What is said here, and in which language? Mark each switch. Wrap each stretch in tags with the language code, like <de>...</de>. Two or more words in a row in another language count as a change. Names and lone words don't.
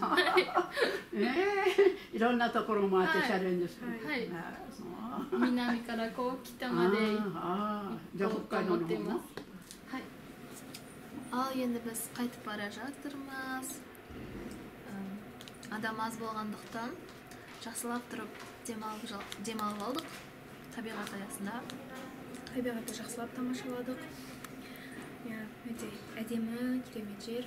<ja>いろんなところ回ってチャレンジする。はい。南からこう北まで行こうと思っています。</ja> <kk>はい。Енді біз қайтып бара жатырмыз. Адам аз болғандықтан жақсылап тұрып демалып алдық. Табиғат аясында. Табиғатты жақсылап тамашаладық. Өте әдемі, керемет жер.</kk>